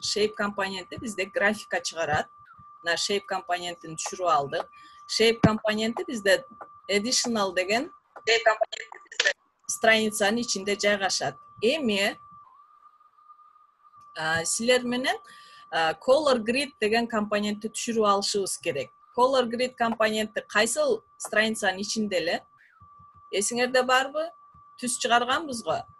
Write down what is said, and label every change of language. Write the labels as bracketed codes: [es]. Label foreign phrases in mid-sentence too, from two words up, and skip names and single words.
[ky] Shape компоненти бизде графика чыгарат. Мына shape компонентин түшүрүп алдык. Shape компоненти бизде additional деген страницанын ичинде жайгашат. Эми силер менен [en] color grid [ky] деген компонентти түшүрүп алышыбыз керек. [en] Color grid [ky] компоненти кайсыл страницанын ичинде эле? Эсиңерде барбы? Түс чыгарганбыз го.